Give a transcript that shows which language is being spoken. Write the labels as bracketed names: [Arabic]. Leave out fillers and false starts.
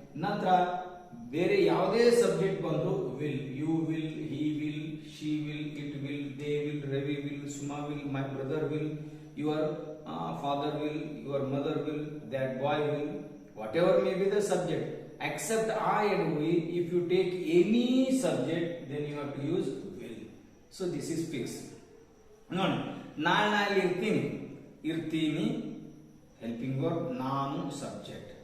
[Kannada] ನಂತರ ಬೇರೆ ಯಾವುದೇ ಸಬ್ಜೆಕ್ಟ್ ಬಂದ್ರು [English] Will, you will, he will, she will, it will, they will, Ravi will, Suma will, my brother will, your father will, your mother will, that boy will, whatever may be the subject, except I and we. If you take any subject, then you have to use will. So this is fixed. [Kannada] ನೋಡಿ, ನಾಳೆ ಇರ್ತೀನಿ helping verb, ನಾನು subject.